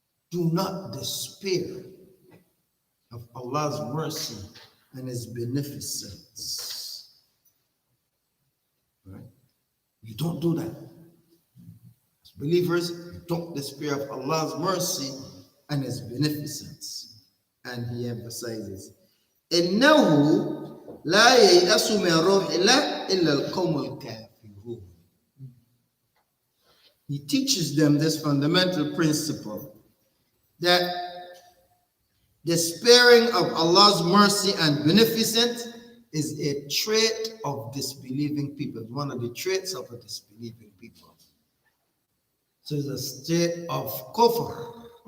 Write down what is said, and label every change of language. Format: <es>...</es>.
<en>Do not despair of Allah's mercy and His beneficence. Right? You don't do that. As believers, you don't despair of Allah's mercy and His beneficence. And he emphasizes,</en> <ar>إِنَّهُ لَا يَيْأَسُ مِنْ رَوْحِ اللَّهِ إِلَّا الْقَوْمُ الْكَافِرُونَ.</ar> <en>He teaches them this fundamental principle that despairing of Allah's mercy and beneficence is a trait of disbelieving people. It's one of the traits of a disbelieving people. So it's a state of kufr.</en>